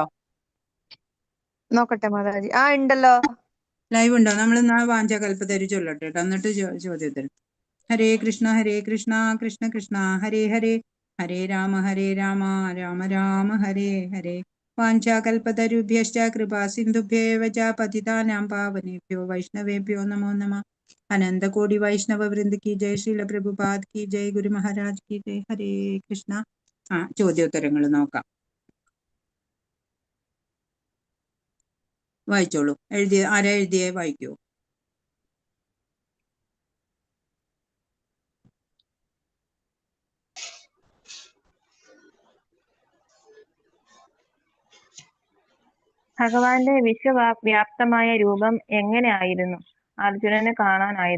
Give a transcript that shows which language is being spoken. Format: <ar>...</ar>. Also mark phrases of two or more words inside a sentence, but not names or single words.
<ml>നോക്കട്ടെ മാതാജി. ഉണ്ടല്ലോ. ലൈവ് ഉണ്ടോ? നമ്മൾ വാഞ്ചാകൽപ്പതരു ചൊല്ലട്ടെ കേട്ടോ, എന്നിട്ട് ചോദ്യത്തിന്.</ml> <sa>ഹരേ കൃഷ്ണ കൃഷ്ണ കൃഷ്ണ ഹരേ ഹരേ, ഹരേ രാമ രാമ രാമ ഹരേ ഹരേ. വാഞ്ചാകൽപ്പതരുഭ്യശ്ച കൃപാ സിന്ധുഭ്യേവ ച പതിതാനാം പാവനേഭ്യോ വൈഷ്ണവേഭ്യോ നമോ നമഃ. അനന്തകോടി വൈഷ്ണവ വൃന്ദ</sa> <hi>की जय, श्रील प्रभुपाद की जय, गुरु महाराज की जय.</hi> <sa>हरे कृष्ण.</sa> <ml>ചോദ്യോത്തരങ്ങൾ നോക്കാം. വായിച്ചോളൂ. ആരാ എഴുതിയേ? വായിക്കൂ. ഭഗവാന്റെ വിശ്വവ്യാപ്തമായ രൂപം എങ്ങനെയായിരുന്നു അർജുനന് കാണാനായത്?</ml>